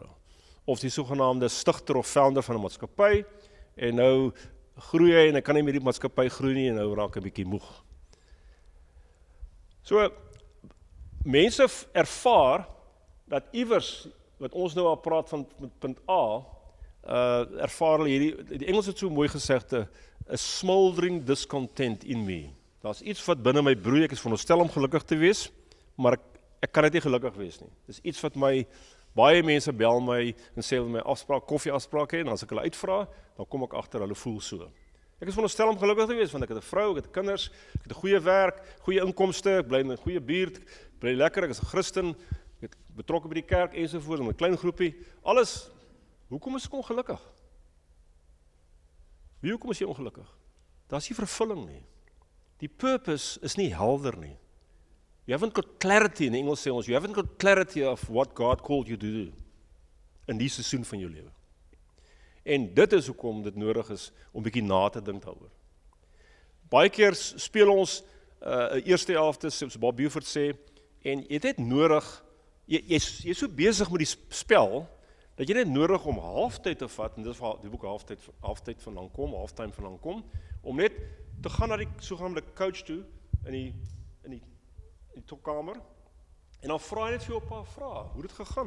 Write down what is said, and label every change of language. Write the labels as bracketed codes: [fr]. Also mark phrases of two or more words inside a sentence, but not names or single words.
[af] Of die sogenaamde stigter of founder van 'n maatskappy, en nou groei hy, en hy kan nie met die maatskappy groei nie, en nou raak hy 'n bietjie moeg. So, mense ervaar, dat iewers, wat ons nou al praat van punt A, ervaar hulle hierdie, die Engels het so mooi gesegde, [en] a smoldering discontent in me. [af] Daar's iets wat binne my broei, ek is veronderstel om gelukkig te wees, maar ek kan net nie gelukkig wees nie. Dis iets wat baie mense bel my, en sê hulle my koffieafspraak hê, en as ek hulle uitvra, dan kom ek agter, hulle voel so. Ek is veronderstel om gelukkig te wees, want ek het 'n vrou, ek het kinders, ek het 'n goeie werk, goeie inkomste, ek bly in 'n goeie buurt, ek bly lekker, ek is 'n Christen, ek het betrokke by die kerk ensovoorts, in 'n klein groepie, alles. Hoekom is ek ongelukkig? Hoekom is jy ongelukkig? Daar's nie vervulling nie. Die purpose is nie helder nie. [en] You haven't got clarity, [af] in Engels sê ons, [en] you haven't got clarity of what God called you to do [af] in die seisoen van jou lewe. En dit is hoekom dit nodig is om bietjie na te dink daaroor. Baie keer speel ons 'n eerste helfte, soos Bob Buford sê, en jy het net nodig, jy's so besig met die spel, dat jy net nodig om halftyd te vat, en dit is waar die boek halftyd vandaan kom, halftime vandaan kom, om net te gaan na die sogenaamde coach toe, in die topkamer, en dan vra jy net vir jou 'n paar vrae, hoe het dit gegaan?